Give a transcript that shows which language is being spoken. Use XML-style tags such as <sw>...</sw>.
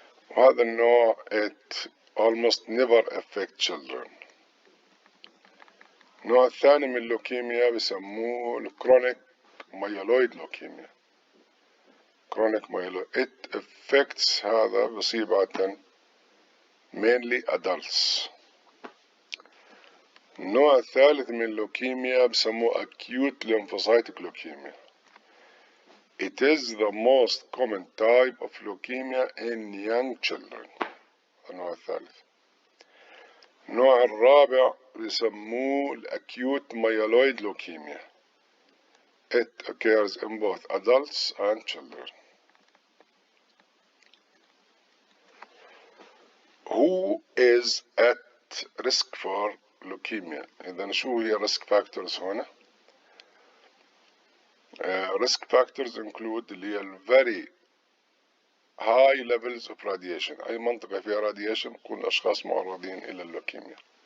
<ar>وهذا النوع</ar> <en>it almost never affect children.</en> <ar>النوع الثاني من اللوكيميا بسموه الكرونيك مايلويد لوكيميا.</ar> <en>chronic myeloid it affects</en> <ar>هذا بصيب عادة</ar> <en>mainly adults.</en> <ar>النوع الثالث من اللوكيميا بسموه</ar> <en>acute lymphocytic leukemia. It is the most common type of leukemia in young children.</en> <ar>النوع الثالث. النوع الرابع بسموه</ar> <en>acute myeloid leukemia. It occurs in both adults and children. Who is at risk for leukemia؟</en> <ar>إذا شو هي</ar> <en>risk factors هنا؟ Risk factors include</en> <ar>اللي هي</ar> <en>very high levels of radiation.</en> <ar>أي منطقة فيها radiation تكون الأشخاص معرضين إلى اللوكيميا.</ar>